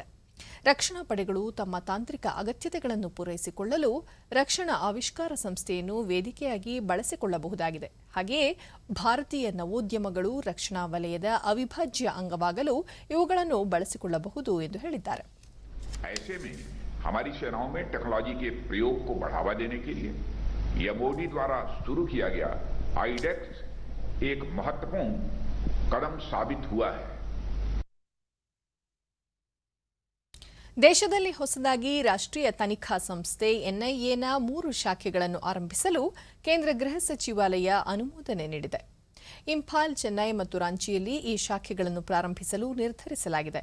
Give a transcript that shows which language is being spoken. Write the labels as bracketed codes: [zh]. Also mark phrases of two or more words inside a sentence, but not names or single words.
[kn] ರಕ್ಷಣಾ ಪಡೆಗಳು ತಮ್ಮ ತಾಂತ್ರಿಕ ಅಗತ್ಯತೆಗಳನ್ನು ಪೂರೈಸಿಕೊಳ್ಳಲು ರಕ್ಷಣಾ ಆವಿಷ್ಕಾರ ಸಂಸ್ಥೆಯನ್ನು ವೇದಿಕೆಯಾಗಿ ಬಳಸಿಕೊಳ್ಳಬಹುದಾಗಿದೆ. ಹಾಗೆಯೇ ಭಾರತೀಯ ನವೋದ್ಯಮಗಳು ರಕ್ಷಣಾ ವಲಯದ ಅವಿಭಾಜ್ಯ ಅಂಗವಾಗಲು ಇವುಗಳನ್ನು ಬಳಸಿಕೊಳ್ಳಬಹುದು ಎಂದು ಹೇಳಿದ್ದಾರೆ. [hi] हमारी सेनाओं में टेक्नोलॉजी के प्रयोग को बढ़ावा देने के लिए एमओडी द्वारा शुरू किया गया आईडेक्स एक महत्वपूर्ण कदम साबित हुआ है। [kn] ದೇಶದಲ್ಲಿ ಹೊಸದಾಗಿ ರಾಷ್ಟ್ರೀಯ ತನಿಖಾ ಸಂಸ್ಥೆ ಎನ್ಐಎನ 3 ಶಾಖೆಗಳನ್ನು ಆರಂಭಿಸಲು ಕೇಂದ್ರ ಗೃಹ ಸಚಿವಾಲಯ ಅನುಮೋದನೆ ನೀಡಿದೆ. ಇಂಫಾಲ್, ಚೆನ್ನೈ ಮತ್ತು ರಾಂಚಿಯಲ್ಲಿ ಈ ಶಾಖೆಗಳನ್ನು ಪ್ರಾರಂಭಿಸಲು ನಿರ್ಧರಿಸಲಾಗಿದೆ.